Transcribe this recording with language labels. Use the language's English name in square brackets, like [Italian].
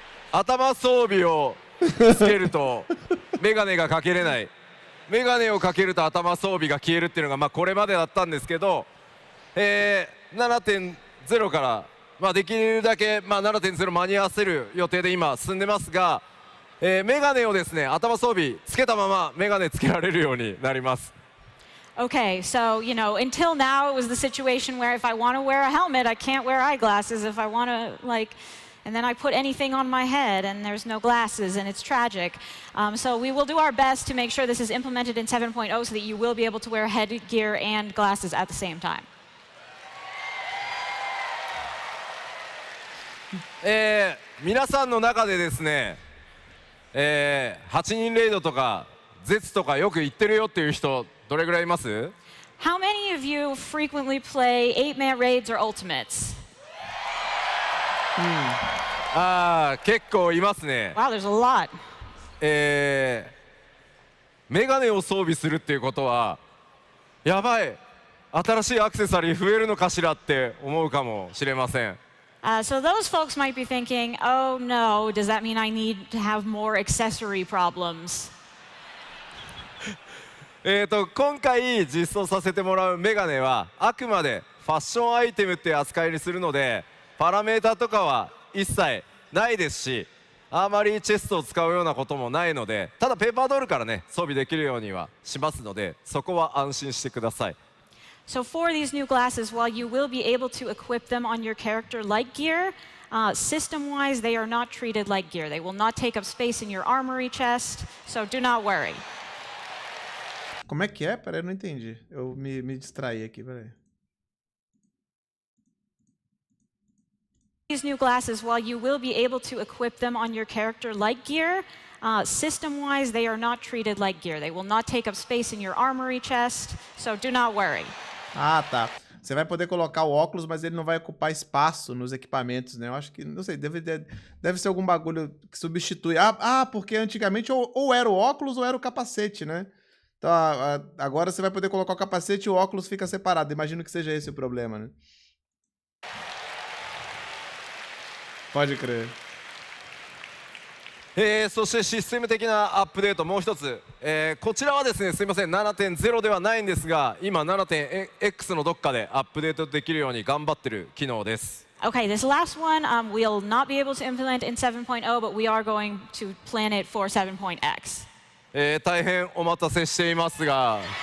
[Japanese] 頭装備をつけるとメガネがかけれないメガネをかけると頭装備が消えるっていうのがまあこれまでだったんですけど、7.0 から、まあ、できるだけ、まあ、7.0 間に合わせる予定で今進んでますが、メガネをですね頭装備つけたままメガネつけられるようになります。 [English] Okay, so, you know, until now it was the situation where if I want to wear a helmet, I can't wear eyeglasses. If I want to, like, and then I put anything on my head and there's no glasses and it's tragic. So we will do our best to make sure this is implemented in 7.0 so that you will be able to wear headgear and glasses at the same time. [Japanese] 皆さんの中でですね、8人レイドとかゼツとかよく言ってるよっていう人どれぐらいいます？ [English] How many of you frequently play 8-man raids or ultimates? [Japanese] 結構いますね。 [English] Wow, there's a lot. [Japanese] メガネを装備するっていうことはやばい新しいアクセサリー増えるのかしらって思うかもしれません。 [English] So those folks might be thinking, oh no, does that mean I need to have more accessory problems? [Japanese] 今回実装させてもらうメガネはあくまでファッションアイテムって扱いにするので、パラメータとかは一切ないですし、アーマリーチェストを使うようなこともないので、ただペーパードールからね装備できるようにはしますので、そこは安心してください。 [English] So for these new glasses, while you will be able to equip them on your character like gear, system-wise they are not treated like gear. They will not take up space in your armory chest, so do not worry. [Portuguese] Como é que é? Peraí, eu não entendi. Eu me distraí aqui, peraí. [English] These new glasses, while you will be able to equip them on your character like gear, system-wise they are not treated like gear. They will not take up space in your armory chest, so do not worry. [Portuguese] Ah, tá. Você vai poder colocar o óculos, mas ele não vai ocupar espaço nos equipamentos, né? Eu acho que, não sei, deve ser algum bagulho que substitui. Porque antigamente ou era o óculos ou era o capacete, né? Então, agora você vai poder colocar o capacete e o óculos fica separado. Imagino que seja esse o problema, né? Pode crer. [Japanese] そしてシステム的なアップデートもう一つ、こちらはですね、すいません 7.0 ではないんですが、今 7.x のどっかでアップデートできるように頑張ってる機能です。 [English] Okay, this last one we'll not be able to implement in 7.0, but we are going to plan it for 7.x. [Japanese] 大変お待たせしていますが